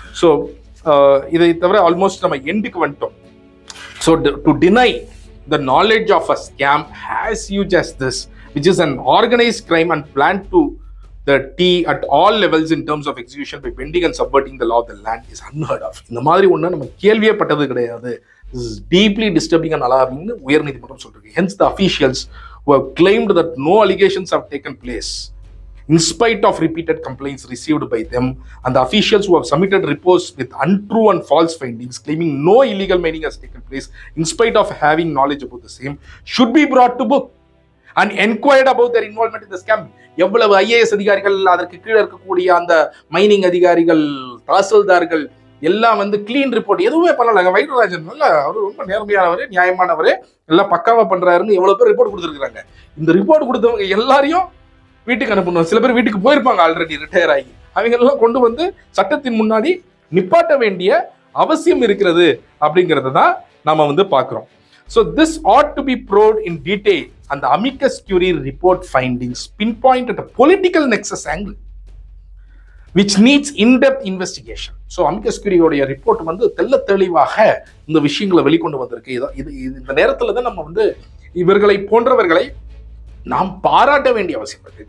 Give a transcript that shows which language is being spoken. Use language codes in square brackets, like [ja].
[ta] So இதை தவிர almost நம்ம எண்டுக்கு வந்துட்டோம். [en] So to deny the knowledge of a scam as huge as this, which is an organized crime and planned to the T at all levels in terms of execution by bending and subverting the law of the land, is unheard of. [ta] இந்த மாதிரி ஒன்று நம்ம கேள்வியே பட்டது கிடையாது. [en] This is deeply disturbing and alarming [ta] னு உயர்நீதிமன்றம் சொல்றாங்க. [en] Hence the officials who have claimed that no allegations have taken place in spite of repeated complaints received by them, and the officials who have submitted reports with untrue and false findings claiming no illegal mining has taken place in spite of having knowledge about the same, should be brought to book and inquired about their involvement in the scam. [ta] எவ்வளவு IAS அதிகாரிகள், அதற்கு கீழே இருக்கக்கூடிய அந்த mining அதிகாரிகள், தாசில்தார்கள் எல்லாம் clean report எதுவுமே பண்ணலாங்க. வைகுண்டராஜன் அவர் ரொம்ப நேர்மையானவர், நியாயமானவர், எல்லாம் பக்காவா பண்றாருன்னு எவ்வளவு பேர் ரிப்போர்ட் கொடுத்துருக்காங்க. இந்த ரிப்போர்ட் கொடுத்தவங்க எல்லாரையும் வீட்டுக்கு அனுப்பணும். சில பேர் வீட்டுக்கு போயிருப்பாங்க ஆல்ரெடி ரிட்டையர் ஆகி. அவங்க எல்லாம் கொண்டு சட்டத்தின் முன்னாடி நிப்பாட்ட வேண்டிய அவசியம் இருக்கிறது அப்படிங்கறத தான் நாம பார்க்கிறோம். [en] So this ought to be probed in detail, and the amicus curiae report findings pinpoint at a political nexus angle which needs in-depth investigation. [ta] So amicus curiae உடைய ரிப்போர்ட் தெள்ள தெளிவாக இந்த விஷயங்களை வெளிக்கொண்டு வந்திருக்கு. இது இந்த நேரத்துல தான் நம்ம இவர்களை போன்றவர்களை நாம் பாராட்ட வேண்டிய அவசியம் இருக்கு.